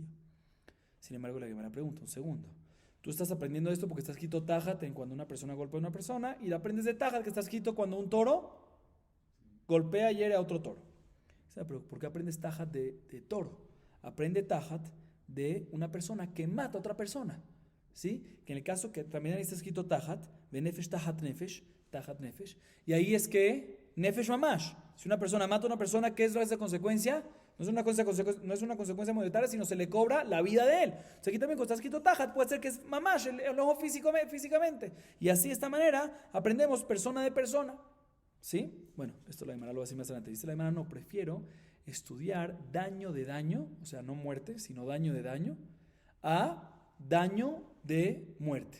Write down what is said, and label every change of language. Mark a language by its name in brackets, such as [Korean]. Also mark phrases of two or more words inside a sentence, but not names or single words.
[Spanish] Sin embargo, la Gemara pregunta, un segundo. Tú estás aprendiendo esto porque está escrito tajat en cuando una persona golpea a una persona, y aprendes de tajat que está escrito cuando un toro golpea y hiere a otro toro. O sea, pero ¿por qué aprendes tajat de toro? Aprende tajat de una persona que mata a otra persona. ¿Sí? Que en el caso que también ahí está escrito tajat, [Hebrew] benefesh tajat nefesh, [Spanish] y ahí es que [Hebrew] nefesh mamash. [Spanish] Si una persona mata a una persona, ¿qué es esa consecuencia? No es una consecuencia monetaria, sino se le cobra la vida de él. O sea, aquí también cuando está escrito tajat, puede ser que es mamash, el ojo físicamente. Y así de esta manera aprendemos persona de persona. ¿Sí? Bueno, esto la Gemara lo va a decir más adelante. Dice la Gemara, no, prefiero estudiar daño de daño, o sea, no muerte, sino daño de daño, a daño de muerte.